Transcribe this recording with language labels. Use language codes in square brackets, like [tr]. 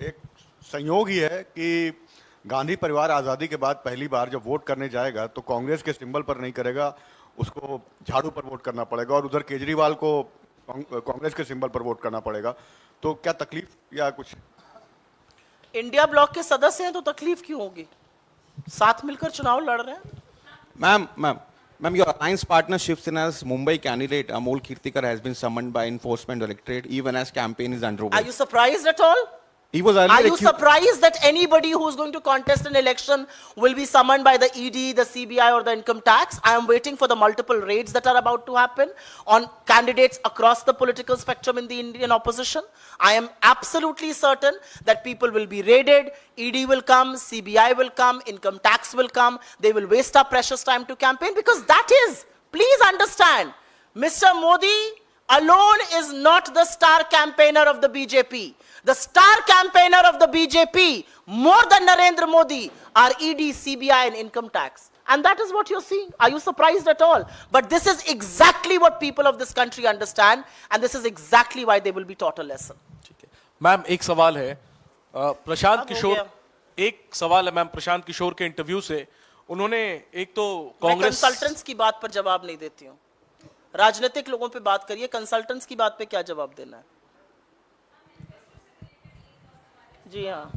[hi] एक संयोग ही है कि गांधी परिवार आजादी के बाद पहली बार जब वोट करने जाएगा तो कांग्रेस के सिंबल पर नहीं करेगा, उसको झाड़ू पर वोट करना पड़ेगा, और उधर केजरीवाल को कांग्रेस के सिंबल पर वोट करना पड़ेगा। तो क्या तकलीफ या कुछ? इंडिया ब्लॉक के सदस्य हैं तो तकलीफ क्यों होगी, साथ मिलकर चुनाव लड़ रहे हैं। [en] Ma'am, your alliance partner Shiv Sena's Mumbai candidate Amol Kirtikar has been summoned by Enforcement Directorate even as campaign is underway. Are you surprised at all? He was earlier Are you accused- surprised that anybody who is going to contest an election will be summoned by the ED, the CBI, or the income tax? I am waiting for the multiple raids that are about to happen on candidates across the political spectrum in the Indian opposition. I am absolutely certain that people will be raided, ED will come, CBI will come, income tax will come. They will waste our precious time to campaign because that is, please understand, Mr. Modi alone is not the star campaigner of the BJP. The star campaigner of the BJP, more than Narendra Modi, are ED, CBI, and income tax. And that is what you're seeing. Are you surprised at all? But this is exactly what people of this country understand, and this is exactly why they will be taught a lesson. [hi] Ma'am एक सवाल है प्रशांत अब हो किशोर, गया। एक सवाल है ma'am Prashant Kishor के इंटरव्यू से, उन्होंने एक तो मैं कांग्रेस कंसल्टेंट्स की बात पर जवाब नहीं देती हूँ, राजनीतिक लोगों पे बात करिए, कंसल्टेंट्स की बात पे क्या जवाब देना है। जी हाँ,